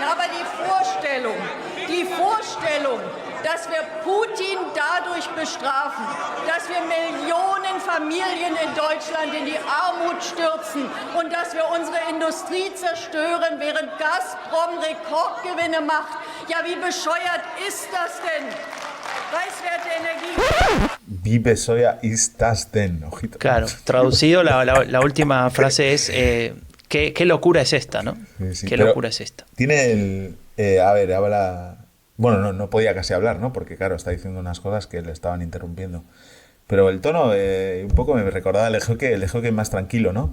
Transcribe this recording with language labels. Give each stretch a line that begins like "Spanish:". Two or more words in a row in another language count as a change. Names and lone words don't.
German: Aber die Vorstellung, dass wir Putin dadurch bestrafen, dass wir Millionen Familien in Deutschland in die Armut stürzen und dass wir unsere Industrie zerstören, während Gazprom Rekordgewinne macht. Ja, wie bescheuert ist das denn? Preiswerte Energie. Wie bescheuert ist das denn?
Spanish: Ojito. Claro, traducido, la última frase es ¿qué locura es esta, ¿no? Sí, ¿Qué locura es esta? Tiene habla... Bueno, no podía casi hablar, ¿no? Porque, claro, está diciendo unas cosas que le estaban interrumpiendo. Pero el tono un poco me recordaba el Höcke más tranquilo, ¿no?